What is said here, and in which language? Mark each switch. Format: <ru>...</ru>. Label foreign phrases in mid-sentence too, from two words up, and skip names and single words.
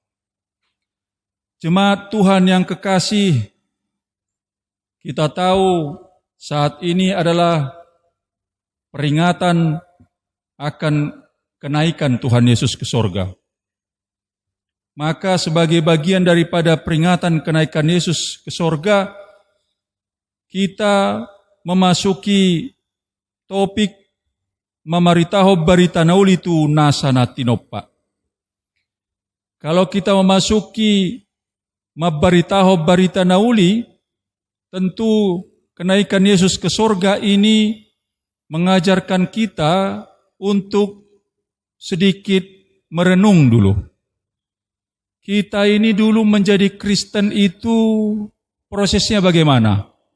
<id>Jemaat Tuhan yang kekasih, kita tahu saat ini adalah peringatan akan kenaikan Tuhan Yesus ke sorga. Maka sebagai bagian daripada peringatan kenaikan Yesus ke sorga, kita memasuki topik</id> <bbc>mamaritaho barita nauli tu nasana tinoppa.</bbc> <id>Kalau kita memasuki</id> <bbc>mabaritaho barita nauli,</bbc> <id>tentu kenaikan Yesus ke sorga ini mengajarkan kita untuk sedikit merenung dulu. Kita ini dulu menjadi Kristen itu prosesnya bagaimana?</id>